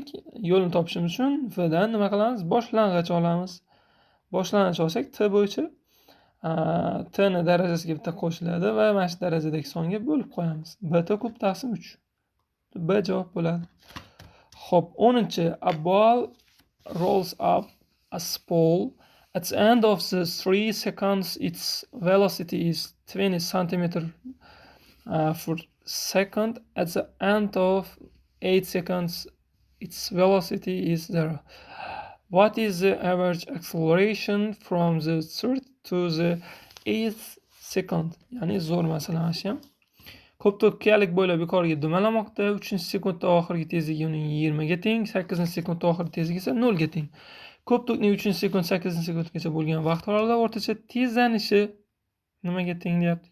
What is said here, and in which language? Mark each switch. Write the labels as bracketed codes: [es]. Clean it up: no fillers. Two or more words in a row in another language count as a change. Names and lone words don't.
[uz] Yo'lni topishimiz uchun v dan nima qilamiz? Boshlang'ich olamiz. Boshlang'ich olsak t bo'yicha t ni darajasiga bitta qo'shiladi va mana shu darajadagi songa bo'lib qo'yamiz. b t kub taqsim 3. B javob bo'ladi. Xo'p, 10-chi. [en] A ball rolls up a spool. At the end of the 3 seconds, its velocity is 20 centimeter per second. At the end of 8 seconds, its velocity is 0. What is the average acceleration from the 3rd to the 8th second? [uz] Ya'ni zo'r masala mana shu ham. Ko'p to'pkalik bo'ylab yuqoriga dumalamoqda. 3-sekundda oxirgi tezligi uning 20 ga teng, 8-sekundda oxirgi tezligi esa 0 ga teng. Ko'p to'pning 3-sekund, 8-sekundgacha bo'lgan vaqt oralig'ida o'rtacha tezlanishi nimaga teng deyapti?